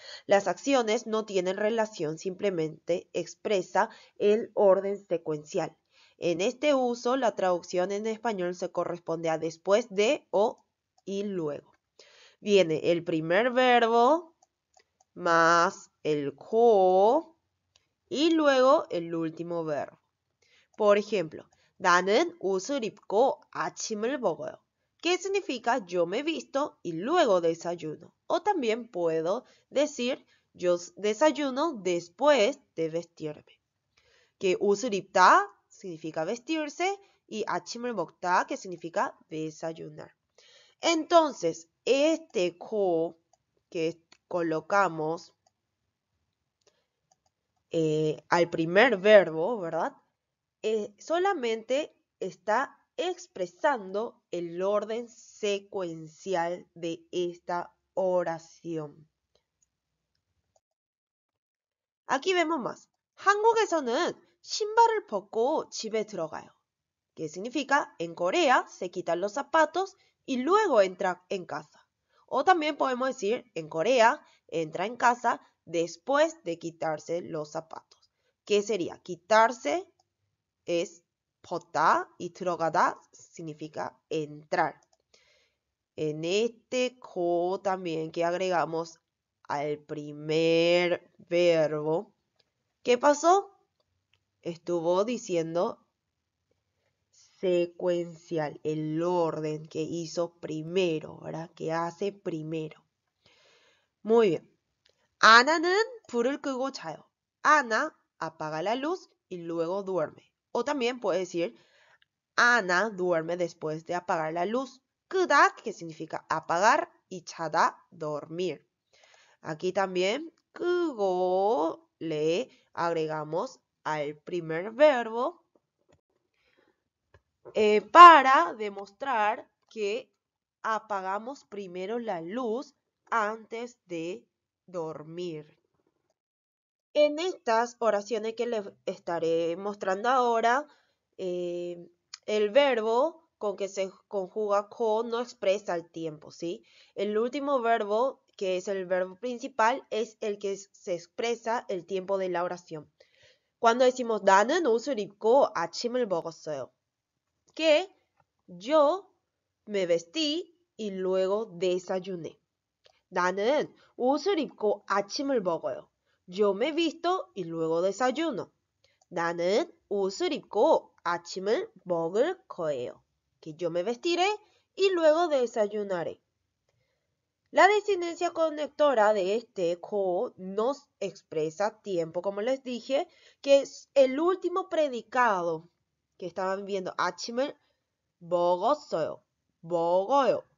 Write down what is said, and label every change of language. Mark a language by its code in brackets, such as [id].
[es] Las acciones no tienen relación, simplemente expresa el orden secuencial. En este uso, la traducción en español se corresponde a después de o y luego. Viene el primer verbo más el ko y luego el último verbo. Por ejemplo, [ko] 나는 옷을 입고 아침을 먹어요. [es] ¿Qué significa yo me visto y luego desayuno? O también puedo decir yo desayuno después de vestirme. Que [ko] 옷을 입다 [es] significa vestirse y [ko] 아침을 먹다 [es] que significa desayunar. Entonces, este ko que colocamos al primer verbo, ¿verdad? Solamente está expresando el orden secuencial de esta oración. Aquí vemos más. [ko] 한국에서는 신발을 벗고 집에 들어가요. [es] ¿Qué significa? En Corea se quitan los zapatos y luego entra en casa. O también podemos decir, en Corea entra en casa después de quitarse los zapatos. ¿Qué sería? Quitarse es 벗다 y 들어가다 significa entrar. En este ko también que agregamos al primer verbo, ¿qué pasó? Estuvo diciendo secuencial, el orden que hizo primero, ¿verdad? Que hace primero. Muy bien. [ko] Ana는 불을 끄고 자요. [es] Ana apaga la luz y luego duerme. O también puede decir, Ana duerme después de apagar la luz. 끄다, que significa apagar, y 자다, dormir. Aquí también, 끄고 le agregamos al primer verbo para demostrar que apagamos primero la luz antes de dormir. En estas oraciones que les estaré mostrando ahora, el verbo con que se conjuga con no expresa el tiempo, ¿sí? El último verbo, que es el verbo principal, es el que se expresa el tiempo de la oración. Cuando decimos [ko] 나는 옷을 입고 아침을 먹었어요, [es] que yo me vestí y luego desayuné. [ko] 나는 옷을 입고 아침을 먹어요. [es] Yo me visto y luego desayuno. [ko] 나는 옷을 입고 아침을 먹을 거예요. [es] Que yo me vestiré y luego desayunaré. La desinencia conectora de este ko nos expresa tiempo, como les dije, que es el último predicado que estaban viendo. [ko] 아침을 먹었어요. 먹어요.